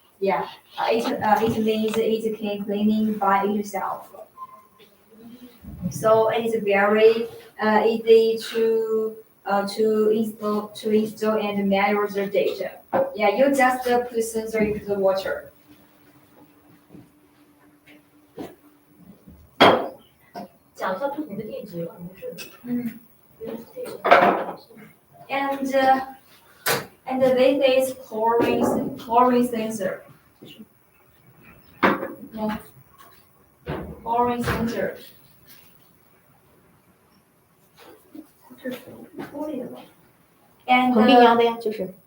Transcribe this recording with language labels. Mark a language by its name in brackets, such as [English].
[English] Yeah, it means it can cleaning by itself. So it's very easy to install and measure the data. Yeah, you just put the sensor into the water. [Chinese] 讲一下不同的电极吧，没事的。 [English] And this is chlorine sensor. Yeah. Chlorine sensor. And [Chinese] 恒定压的呀，就是